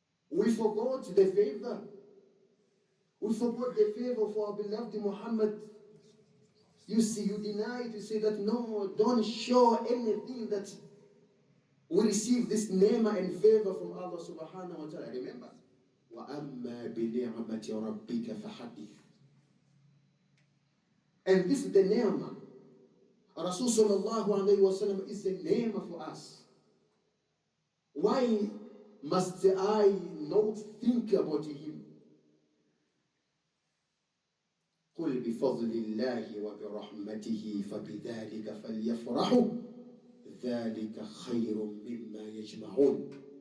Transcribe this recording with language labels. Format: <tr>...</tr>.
<en>We forgot the favor. We forgot the favor for our beloved Muhammad. You see, you deny to say that no, don't show anything that we receive this ni'mah and favor from Allah subhanahu wa ta'ala. Remember,</en> <ar>وَأَمَّا بِنِعْمَةِ رَبِّكَ فَحَدِّثْ.</ar> <en>And this is the ni'mah. Rasul sallallahu alayhi wa sallam is the ni'mah for us. Why must I not think about him?</en> <ar>قُلْ بِفَضْلِ اللَّهِ وَبِرَحْمَتِهِ فَبِذَلِكَ فَلْيَفْرَحُوا ذَلِكَ خَيْرٌ مِّمَّا يَجْمَعُونَ.</ar>